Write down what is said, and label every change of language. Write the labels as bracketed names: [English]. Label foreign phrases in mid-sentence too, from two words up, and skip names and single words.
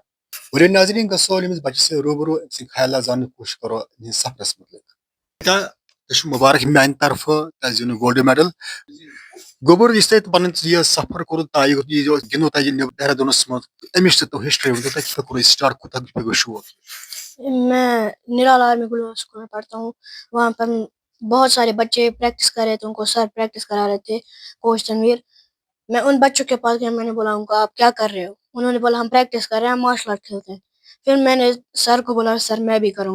[Kashmiri] ورے ناظرین گژھو أمِس بچس سۭتۍ روٗبروٗ أمۍ سٕنٛدۍ خیالات زاننٕچ کوٗشش کرو أمِس سفرس متعلق. تۄہہِ چھُ مُبارک میانہِ طرفہٕ تۄہہِ زیوٗنوُ [English] gold medal. [Kashmiri] گوٚبُر یُس تۄہہِ پنُن یہِ سفر کوٚرُو تۄہہِ گِنٛدوُ تۄہہِ دہرادوٗنس منٛز اَمِچ تہِ تو ہسٹری ؤنۍتو تۄہہِ کِتھ پٲٹھۍ کوٚرُو سٹارٹ کوٗتاہ گوٚو شوق. [Urdu] میں نرالا آرمی گلوبل اسکول میں پڑھتا ہوں. وہاں پر بہت سارے بچے پریکٹس کر رہے تھے, ان کو سر پریکٹس کرا رہے تھے, کوچ تنویر. میں ان بچوں کے پاس گیا, میں نے بولا ان کو آپ کیا کر رہے ہو؟ انہوں نے بولا ہم پریکٹس کر رہے ہیں, ہم [English] martial art [Urdu] کھیلتے ہیں. پھر میں نے سر کو بولا سر میں بھی کروں گا.